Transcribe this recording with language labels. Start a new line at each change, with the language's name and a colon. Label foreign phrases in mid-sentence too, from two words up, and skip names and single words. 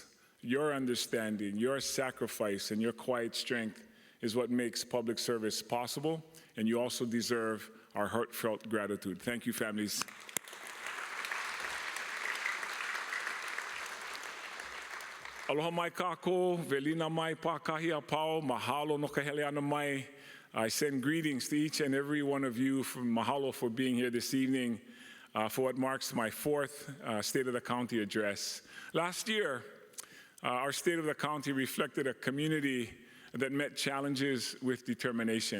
English: Your understanding, your sacrifice, and your quiet strength is what makes public service possible, and you also deserve our heartfelt gratitude. Thank you, families.
Hawaiian: Aloha mai kako, velina mai pākahi apau, mahalo no ka hele ana mai.
English: I send greetings to each and every one of you. Mahalo for being here this evening for what marks my fourth State of the County address. Last year, our State of the County reflected a community that met challenges with determination.